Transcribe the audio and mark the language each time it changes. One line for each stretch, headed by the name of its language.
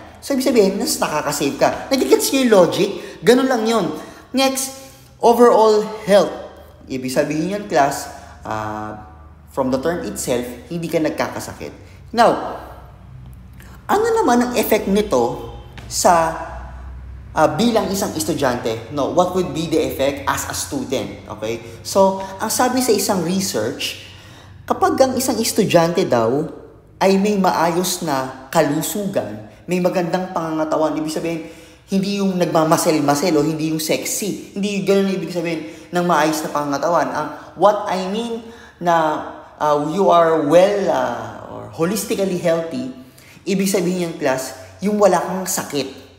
Filipino: So, ibig sabihin, mas nakakasave ka. Nagigets niyo yung logic? Ganun lang yun.
English: Next, overall health.
Filipino: Ibig sabihin yan,
English: class, from the term itself,
Filipino: hindi ka nagkakasakit. Now, ano naman ang effect nito sa bilang isang estudyante?
English: No, what would be the effect as a student? Okay?
Filipino: So, ang sabi sa isang research, kapag ang isang estudyante daw ay may maayos na kalusugan, may magandang pangangatawan, ibig sabihin, hindi yung nagmamasel-masel o hindi yung sexy. Hindi ganun ibig sabihin ng maayos na pangangatawan.
English: What I mean na you are well or holistically healthy,
Filipino: ibig sabihin yung class, yung wala kang sakit.